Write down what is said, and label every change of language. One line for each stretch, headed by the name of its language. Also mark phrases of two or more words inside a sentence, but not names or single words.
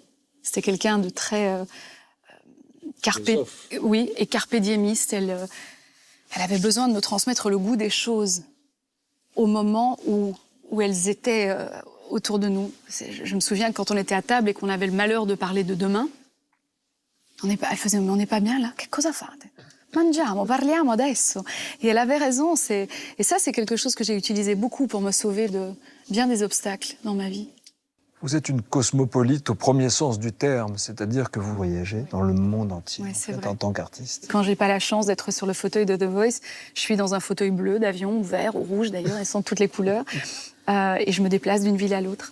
French: C'était quelqu'un de très carpe diemiste. Elle avait besoin de me transmettre le goût des choses au moment où elles étaient autour de nous. Je me souviens que quand on était à table et qu'on avait le malheur de parler de demain, elle faisait « mais on n'est pas bien là,
Italian: che cosa fate? Mangiamo, parliamo adesso ».
French: Et elle avait raison. Et ça, c'est quelque chose que j'ai utilisé beaucoup pour me sauver de bien des obstacles dans ma vie. Vous êtes une cosmopolite au premier sens du terme, c'est-à-dire que vous voyagez dans le monde entier en tant qu'artiste. Quand j'ai pas la chance d'être sur le fauteuil de The Voice, je suis dans un fauteuil bleu d'avion, ou vert, ou rouge d'ailleurs, elles sont de toutes les couleurs, et je me déplace d'une ville à l'autre.